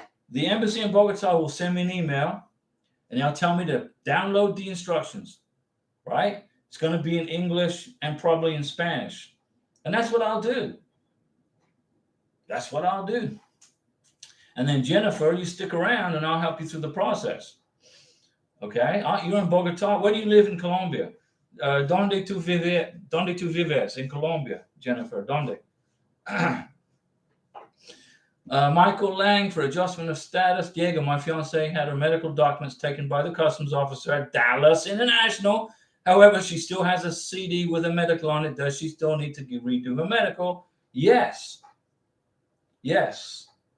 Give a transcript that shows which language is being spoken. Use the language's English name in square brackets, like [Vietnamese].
[English] The embassy in Bogota will send me an email and they'll tell me to download the instructions, right? It's going to be in English and probably in Spanish. And that's what I'll do. That's what I'll do. And then Jennifer, you stick around and I'll help you through the process. Okay? You're in Bogota. Where do you live in Colombia? [Spanish] ¿Dónde tú vives in Colombia, Jennifer? ¿Dónde? [English] Michael Lang for adjustment of status. Diego, my fiance, had her medical documents taken by the customs officer at Dallas International. However, she still has a CD with a medical on it. Does she still need to redo her medical? Yes. Yes.